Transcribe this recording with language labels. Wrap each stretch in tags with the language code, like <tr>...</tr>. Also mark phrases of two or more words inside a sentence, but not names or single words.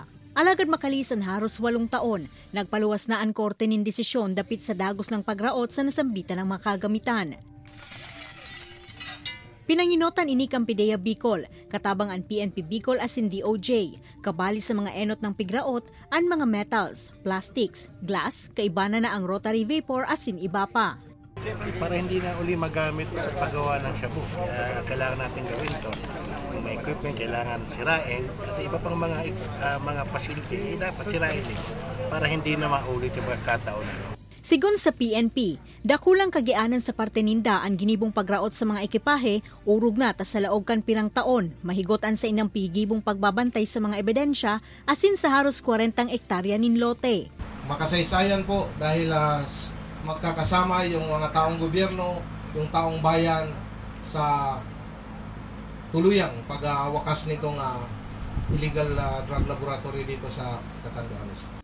<bik>Alagad makalisan haros 8 taon, nagpaluwas na ang korte nin desisyon dapit sa dagos ng pagraot sa nasambitan ng mga kagamitan. Pinanginotan ini kang PIDEA Bicol, katabang ang PNP Bicol asin DOJ, kabali sa mga enot ng pigraot, ang mga metals, plastics, glass, kaibana na ang rotary vapor asin iba pa.</bik> <tl>Para hindi na uli magamit sa paggawa ng shabu, kailangan natin gawin ito. Kung may equipment, kailangan sirain, at iba pang mga facility, dapat sirain para hindi na maulit yung pagkataon.</tl> <bik>Sigon sa PNP, dakulang kagianan sa parte ninda ang ginibong pagraot sa mga ekipahe, urog na ta sa laog kan pirang taon, mahigotan sa inang pigibong pagbabantay sa mga ebidensya, asin sa haros 40 hektarya nin lote.</bik> <tl>Makasaysayan po dahil magkakasama yung mga taong gobyerno, yung taong bayan sa tuluyang pagwakas nitong illegal drug laboratory dito sa Catanduanes.</tl>